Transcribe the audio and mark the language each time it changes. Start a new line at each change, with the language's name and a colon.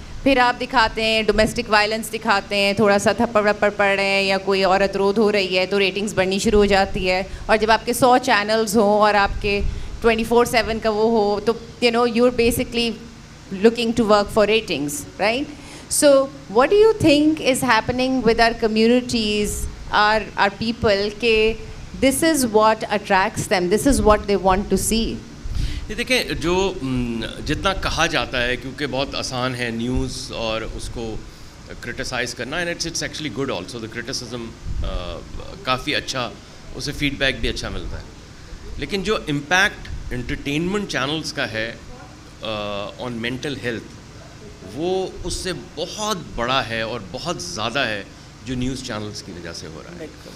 Urdu: پھر آپ دکھاتے ہیں ڈومیسٹک وائلنس دکھاتے ہیں, تھوڑا سا تھپڑ وپڑ پڑ رہے ہیں یا کوئی عورت رود ہو رہی ہے تو ریٹنگس بڑھنی شروع ہو جاتی ہے. اور جب آپ کے 100 چینلز ہوں اور آپ کے 24/7 کا وہ ہو تو
English: you're basically looking to work for ratings, right? So what do you think is happening with our communities, our people, کہ this is what attracts them, this is what they want to see?
Urdu: دیکھیں, جو جتنا کہا جاتا ہے کیونکہ بہت آسان ہے نیوز اور اس کو کرٹیسائز کرنا,
English: and it's actually good also,
Urdu: the criticism کافی اچھا, اسے فیڈ بیک بھی اچھا ملتا ہے. لیکن جو امپیکٹ انٹرٹینمنٹ چینلز کا ہے
English: on mental health,
Urdu: وہ اس سے بہت بڑا ہے اور بہت زیادہ ہے جو نیوز چینلز کی وجہ سے ہو رہا ہے.